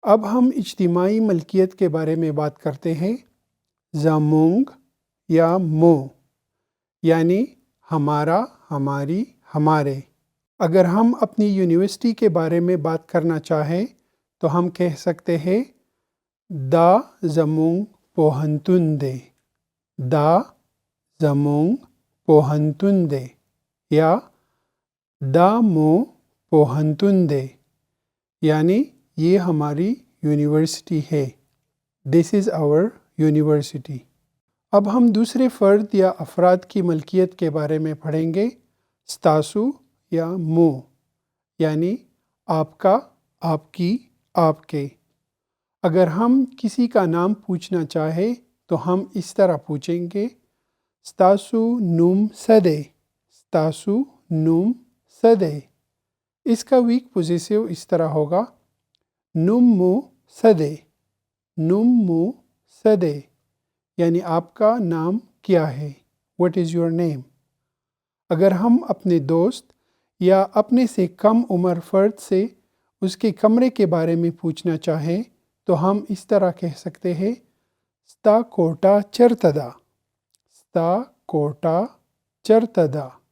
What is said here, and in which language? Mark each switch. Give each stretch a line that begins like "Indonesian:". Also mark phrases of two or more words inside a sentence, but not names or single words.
Urdu: اب ہم اجتماعی ملکیت کے بارے میں بات کرتے ہیں۔ زمونگ یا مو یعنی ہمارا، ہماری، ہمارے۔ اگر ہم اپنی یونیورسٹی کے بارے میں بات کرنا چاہیں تو ہم کہہ سکتے ہیں
Pashto: دا زمونگ پوہنتندے، دا زمونگ پوہنتندے یا دا مو پوہنتندے
Urdu: یعنی یہ ہماری یونیورسٹی ہے۔
English: This is our university.
Urdu: اب ہم دوسرے فرد یا افراد کی ملکیت کے بارے میں پڑھیں گے۔ ستاسو یا مو یعنی آپ کا، آپ کی، آپ کے۔ اگر ہم کسی کا نام پوچھنا چاہیں تو ہم اس طرح پوچھیں گے
Pashto: ستاسو نوم سدے، ستاسو نوم سدے۔
Urdu: اس کا
English: weak possessive
Urdu: اس طرح ہوگا
Pashto: نوم مو سدے، نوم مو سدے
Urdu: یعنی آپ کا نام کیا ہے،
English: what is your name.
Urdu: اگر ہم اپنے دوست یا اپنے سے کم عمر فرد سے اس کے کمرے کے بارے میں پوچھنا چاہیں تو ہم اس طرح کہہ سکتے ہیں
Pashto: ستا کوٹا چرتدا، ستا کوٹا چرتدا۔